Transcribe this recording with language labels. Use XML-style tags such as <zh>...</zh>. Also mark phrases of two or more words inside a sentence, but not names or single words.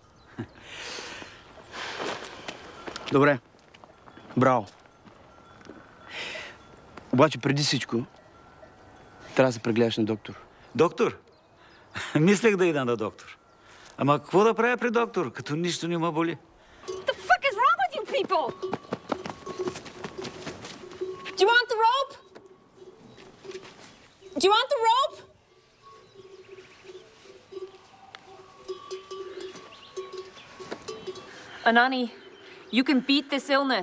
<bg>Добре. Браво. Обаче преди всичко трябва да се прегледаш на доктор. Доктор? Мислех да ида на доктор. Ама какво да правя при доктор, като нищо не ме боли?</bg> <en>What the fuck is wrong with you people? Do you want the rope? Do you want the rope? Anani, you can beat this illness.</en>